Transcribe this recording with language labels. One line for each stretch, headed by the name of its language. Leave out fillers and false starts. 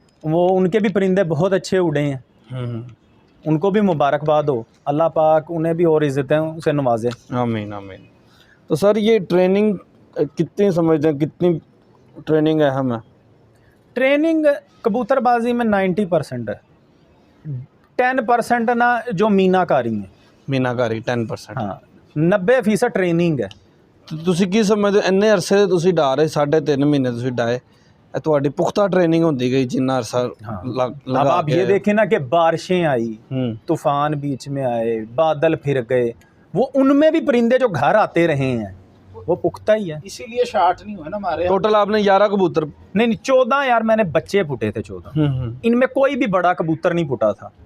Hindi: वो उनके भी परिंदे बहुत अच्छे उड़े हैं, उनको भी मुबारकबाद हो, अल्लाह पाक उन्हें भी और इज़्ज़तें उसे नवाजे। आमीन आमीन। तो सर ये ट्रेनिंग कितनी समझते हैं, कितनी ट्रेनिंग अहम है? ट्रेनिंग कबूतरबाजी में 90% है, 10% ना जो मीनाकारी है। मीनाकारी 10%। हाँ 90% ट्रेनिंग है।
Punjabi: ਤੇ ਤੁਸੀਂ ਕੀ ਸਮਝਦੇ ਹੋ ਇੰਨੇ ਅਰਸੇ ਦੇ ਤੁਸੀਂ ਡਾ ਰਹੇ 3.5 ਮਹੀਨੇ ਤੁਸੀਂ ਡਾਏ, ਇਹ ਤੁਹਾਡੀ ਪੁਖਤਾ ਟ੍ਰੇਨਿੰਗ ਹੁੰਦੀ ਗਈ ਜਿੰਨਾ ਅਰਸਾ
Hindi: अब आप ये देखें ना कि बारिशें आई, तूफान बीच में आए, बादल फिर गए, वो उनमें भी परिंदे जो घर आते रहे हैं वो पुख्ता ही है। इसीलिए शार्ट नहीं हुए ना हमारे। टोटल आपने 11 कबूतर? नहीं 14 यार, मैंने बच्चे फुटे थे 14। इनमें कोई भी बड़ा कबूतर नहीं फुटा था।